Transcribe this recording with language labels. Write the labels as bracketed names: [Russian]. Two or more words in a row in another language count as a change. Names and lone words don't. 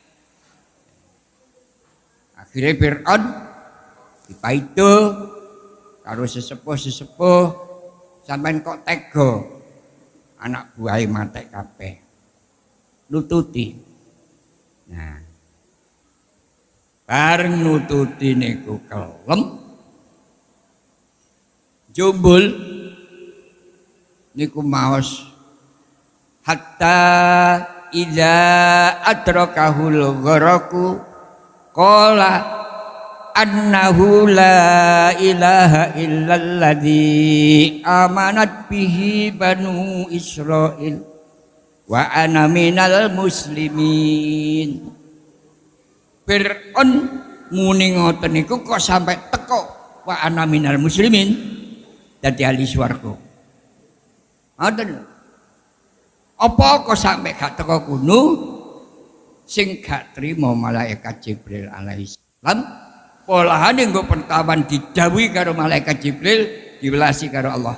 [Javanese] Akhirnya Fir'aun dipaido karo sesepuh-sesepuh, sampean kok tega anak buahe matek kabeh. Nututi. Nah, bareng nututi niku kelem jumbul niku maos [Arabic] حتى إذا أدركه الغرق قال أنه لا إله إلا الذي آمنت به بنو إسرائيل وأنا من المسلمين. [Javanese] Fir'aun muni ngoten niku kok sampai teko [Arabic] وأنا من المسلمين [Javanese] dadi ahli swarga. Ngoten. Apa kok sampai gak teko kuno sing gak trimo malaikat Jibril [Arabic] عليه السلام, [Javanese] polahane nggo pertawan didhawuhi karo malaikat Jibril, diwelasi karo Allah.